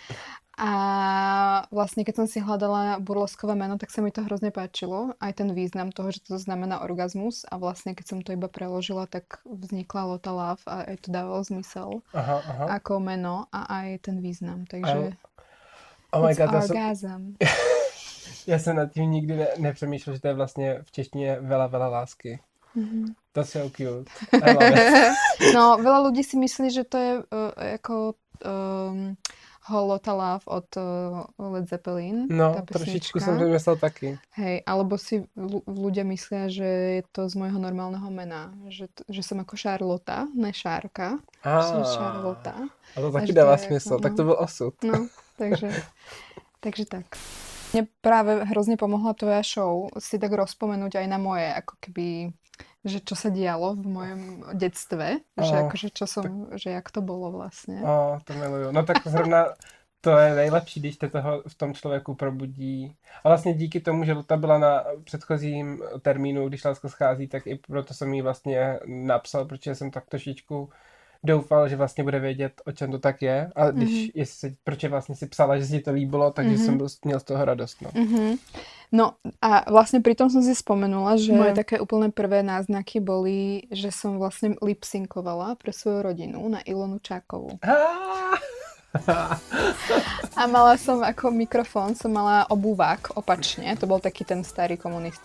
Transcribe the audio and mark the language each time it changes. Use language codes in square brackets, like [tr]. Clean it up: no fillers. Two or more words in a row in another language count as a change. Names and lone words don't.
[sk] A vlastne, keď som si hľadala burleskové meno, tak sa mi to hrozne páčilo. Aj ten význam toho, že to znamená orgazmus. A vlastne, keď som to iba preložila, tak vznikla Lotalav a aj to dávalo zmysel ako meno a aj ten význam. Takže [en] oh my it's God, orgasm. [cs] Já jsem nad tím nikdy nepřemýšlel, že to je vlastně v češtině [sk] veľa, veľa lásky. Mm-hmm. [cs] To je [en] so cute. I love it. [sk] No, veľa ľudí si myslí, že to je ako Holotalav od Led Zeppelin. No, tá [cs] trošičku [sk] pesnička. [cs] jsem to myslel taky. [sk] Hej, alebo si ľudia myslia, že je to z môjho normálneho mena. Že som ako Charlotta, ne Šárka. Som Charlotta. [cs] A to A taky že dává to je smysl. [sk] ako, [cs] Tak to byl osud. [sk] No, takže tak. Mne práve hrozne pomohla tvoja show si tak rozpomenúť aj na moje, ako keby, že čo sa dialo v mojom detstve, že akože čo som, že jak to bolo vlastne. [cs] To miluju. No tak zrovna to je nejlepší, když te toho v tom člověku probudí. A vlastně díky tomu, že Luta byla na předchozím termínu, když Láska schází, tak i proto jsem jí vlastně napsal, protože jsem tak trošičku doufal, že vlastně bude vědět, o čem to tak je. A proč vlastně si psala, že si to líbilo, takže jsem měl z toho radost. No. [sk] No a vlastne pri tom som si spomenula, že moje také úplne prvé náznaky boli, že som vlastne lipsynkovala pre svoju rodinu na Ilonu Čákovú. A mala som ako mikrofón, som mala obuvák opačne, to bol taký ten starý komunistický.